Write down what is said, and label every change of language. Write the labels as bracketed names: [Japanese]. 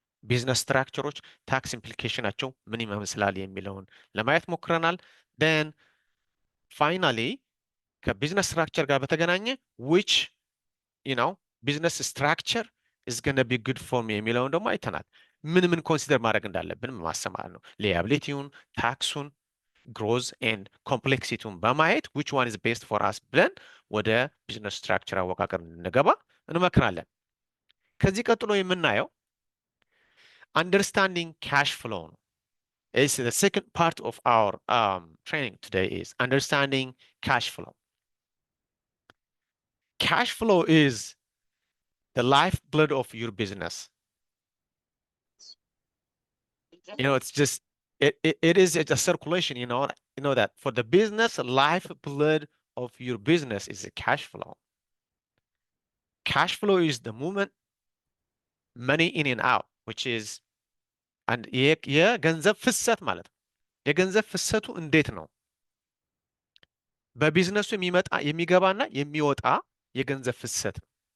[Amharic] ቢዝነስ ስትራክቸሮች ታክስ ኢምፕሊኬሽናቸው ምን ይመስላል የሚለውን ለማየት ሞክረናል። then finally ከቢዝነስ ስትራክቸር ጋር በተገናኘ which ቢዝነስ ስትራክቸር [English] is gonna be good for me [Amharic] የሚለውን ደግሞ አይተናል። ምን ኮንሲደር ማድረግ እንዳለብን ማሰማር ነው። ሊያቢሊቲውን፣ ታክሱን፣ ግሮዝ ኤንድ ኮምፕሌክሲቲውን በማየት [English] which one is best for us [Amharic] ብለን ወደ ቢዝነስ ስትራክቸር አወቃቀር እንድንገባ እንመክራለን። [English] ከዚህ ቀጥሎ የምናየው understanding cash flow ነው። It's the second part of our training today is understanding cash flow. Cash flow is the lifeblood of your business. It's just it is a circulation. You know that for the business, lifeblood of your business is a cash flow. Cash flow is the movement money in and out, which is and [Amharic] የገንዘብ ፍሰት ማለት ነው። የገንዘብ ፍሰቱ እንዴት ነው? በቢዝነሱ የሚገባና የሚወጣ የገንዘብ ፍሰት ነው።